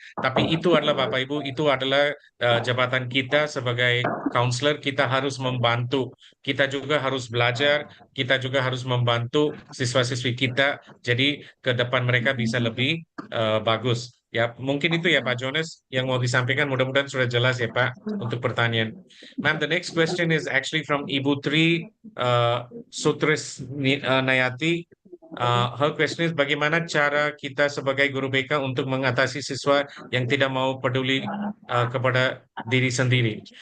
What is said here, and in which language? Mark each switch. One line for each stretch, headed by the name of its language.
Indonesian: Tapi itu adalah Bapak Ibu, itu adalah jabatan kita sebagai counselor, kita harus membantu. Kita juga harus belajar, kita juga harus membantu siswa-siswi kita. Jadi ke depan mereka bisa lebih bagus. Ya, mungkin itu ya Pak Jonas yang mau disampaikan. Mudah-mudahan sudah jelas ya Pak untuk pertanyaan.
English: Ma'am, the next question is actually from Ibu Tri Sutris Nayati. Her question is,
Indonesian: bagaimana cara kita sebagai guru BK untuk mengatasi siswa yang tidak mau peduli kepada diri sendiri?